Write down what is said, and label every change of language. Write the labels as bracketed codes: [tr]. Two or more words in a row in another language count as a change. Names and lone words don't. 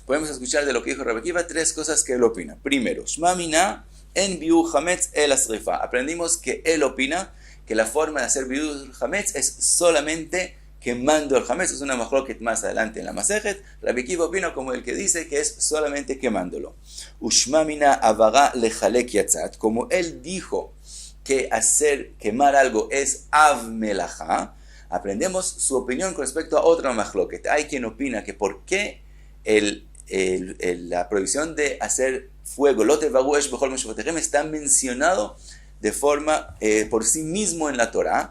[es] Podemos escuchar de lo que dijo Rabbi Akiva tres cosas que él opina. Primero, [he] שמע מינה אין ביעור חמץ אלא שריפה. [es] Aprendimos que él opina que la forma de hacer [he] ביעור חמץ [es] es solamente quemando el hametz. Es una machloket más adelante en la Masejet. Rabbi Akiva opina como el que dice que es solamente quemándolo. [he] ושמע מינה הבערה לחלק יצאת. [es] Como él dijo que quemar algo es [he] אב מלאכה, [es] aprendemos su opinión con respecto a otra machloket. Hay quien opina que por qué la prohibición de hacer fuego, [he] לא תבערו אש בכל משבתיכם, [es] está mencionado de forma por sí mismo en la Torah.